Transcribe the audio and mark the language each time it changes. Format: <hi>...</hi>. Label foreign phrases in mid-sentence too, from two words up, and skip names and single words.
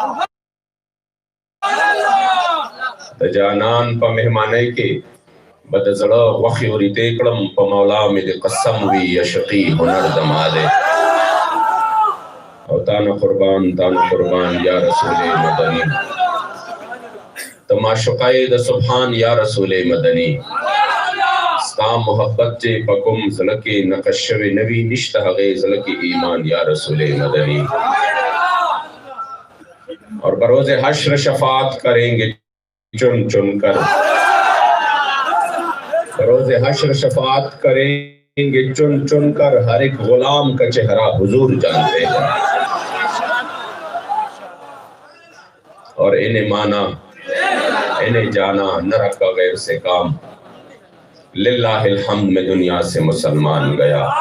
<ps>د جانان په مهمانۍ کې به د زړه غوښې وریتې کړم په مولا مې د قسم وي عشقي هنر زما دی او تانه قربان یا رسول مدني ته معشوقه د سبحان یا رسول مدني ستا محبت چې په کوم زړه کې نقش شوی نه وي نشته هغې زړه کې ایمان یا رسول مدني</ps> <ur>اور بروز حشر شفاعت کریں گے چن چن کر بروز حشر شفاعت کریں گے چن چن کر ہر ایک غلام کا چہرہ حضور جانتے ہیں اور انہیں مانا انہیں جانا نہ رکھا غیر سے کام</ur> <ar>للہ الحمد</ar> <ur>میں دنیا سے مسلمان گیا</ur>